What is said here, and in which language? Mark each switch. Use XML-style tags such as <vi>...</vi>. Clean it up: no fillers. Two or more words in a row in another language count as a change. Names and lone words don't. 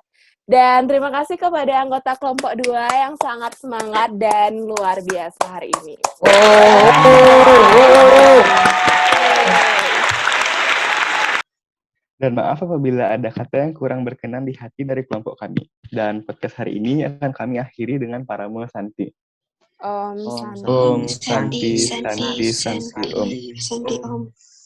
<id>Dan terima kasih kepada anggota kelompok 2 yang sangat semangat dan luar biasa hari ini. Dan maaf apabila ada kata yang kurang berkenan di hati dari kelompok kami. Dan podcast hari ini akan kami akhiri dengan Paramo Santi.</id> <sa>Om Om Santi. Om Santi, Santi, Santi, Santi, Om. Santi, Om.</sa>